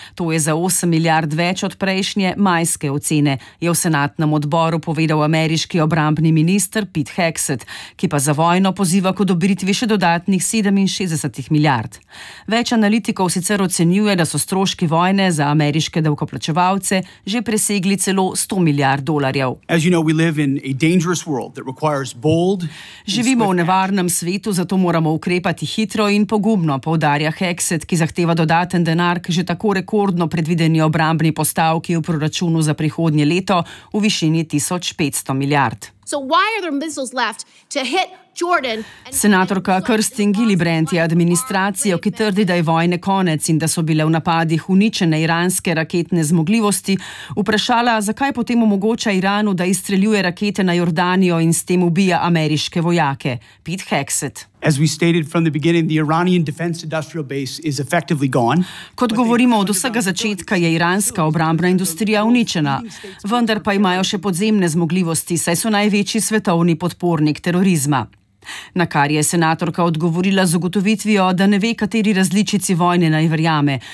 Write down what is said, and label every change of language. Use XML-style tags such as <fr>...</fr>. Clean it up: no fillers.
<sl>To je za 8 milijard več od prejšnje majske ocene, je v senatnem odboru povedal ameriški obrambni minister Pete Hegseth, ki pa za vojno poziva k odobritvi še dodatnih 67 milijard. Več analitikov sicer ocenjuje, da so stroški vojne za ameriške davkoplačevalce že presegli celo 100 milijard dolarjev.</sl> <en>As you know, we live in a dangerous world that requires bold.</en> <sl>Živimo v nevarnem svetu, zato moramo ukrepati hitro in pogumno, poudarja Hegseth, ki zahteva dodaten denar k že tako rekordno predvideni obrambni postavki v proračunu za prihodnje leto v višini 1500 milijard.</sl> <en>So why are there missiles left to hit Jordan?</en> <sl>Senatorka Kirsten Gillibrand je administracijo, ki trdi, da je vojne konec in da so bile v napadih uničene iranske raketne zmogljivosti, vprašala, zakaj potem omogoča Iranu, da izstreljuje rakete na Jordanijo in s tem ubija ameriške vojake. Pete Hegseth.</sl> <en>As we stated from the beginning, the Iranian defense industrial base is effectively gone.</en> <sl>Kot govorimo od vsega začetka, je iranska obrambna industrija uničena, vendar pa imajo še podzemne zmogljivosti, saj so največji svetovni podpornik terorizma. Na kar je senatorka odgovorila z ugotovitvijo, da ne ve, kateri različici vojne naj verjame.</sl>